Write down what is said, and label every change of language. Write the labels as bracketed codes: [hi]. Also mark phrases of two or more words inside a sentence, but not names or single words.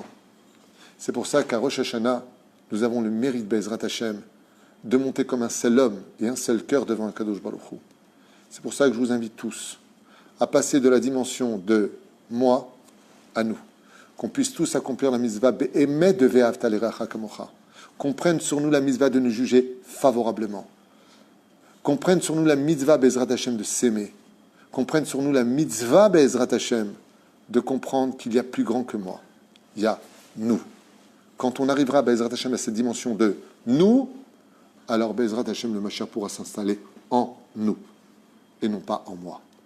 [fr] C'est pour ça qu'à Rosh Hashanah, nous avons le mérite, [he] בעזרת השם, [fr] de monter comme un seul homme et un seul cœur devant un [he] קדוש ברוך הוא. [fr] C'est pour ça que je vous invite tous à passer de la dimension de moi à nous. Qu'on puisse tous accomplir la mitzvah be'emet de [he] ואהבת לרעך כמוך. [fr] Qu'on prenne sur nous la mitzvah de nous juger favorablement. Qu'on prenne sur nous la mitzvah [he] בעזרת השם [fr] de s'aimer. Qu'on prenne sur nous la mitzvah [he] בעזרת השם [fr] de comprendre qu'il y a plus grand que moi. Il y a nous. Quand on arrivera [he] בעזרת השם [fr] à cette dimension de nous, alors [he] בעזרת השם, [fr] le Mashiach pourra s'installer en nous et non pas en moi.